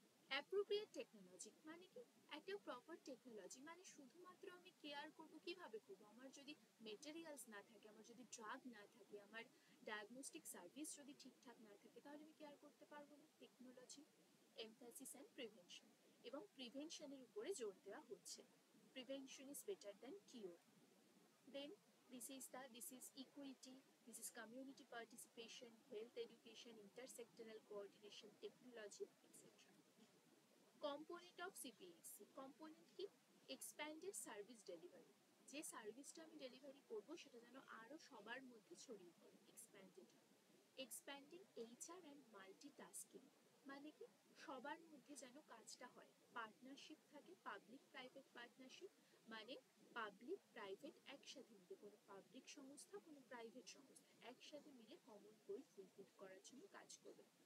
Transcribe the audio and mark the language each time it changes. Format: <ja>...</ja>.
<bn>Appropriate technology মানে কি? একটা প্রপার টেকনোলজি মানে শুধুমাত্র আমি কেয়ার করব, কিভাবে করব? আমার যদি মেটেরিয়ালস না থাকে, আমার যদি ড্রাগ না থাকে, আমার ডায়াগনস্টিক সার্ভিস যদি ঠিকঠাক না থাকে, তাহলে আমি কেয়ার করতে পারবো না। টেকনোলজি, এমফ্যাসিস অ্যান্ড প্রিভেনশন, এবং প্রিভেনশনের উপরে জোর দেওয়া হচ্ছে।</bn> <en>Prevention is better than cure. Then this is equity, this is community participation, health education, intersectoral coordination, technology, etc. Component of CPHC, component কি? Expanded service delivery,</en> <bn>যে সার্ভিসটা আমি ডেলিভারি করবো সেটা যেন আরো সবার মধ্যে ছড়িয়ে পড়ে, এক্সপ্যান্ডেড হয়। এক্সপ্যান্ডিং HR অ্যান্ড মাল্টিটাস্কিং মানে কি? সবার মধ্যে যেন কাজটা হয়, পার্টনারশিপ থাকে, পাবলিক প্রাইভেট পার্টনারশিপ, মানে পাবলিক প্রাইভেট একসাথে মিলে, কোনো পাবলিক সংস্থা কোনো প্রাইভেট সংস্থা একসাথে মিলে কমন গোল ফুলফিল করার জন্য কাজ করবে।</bn>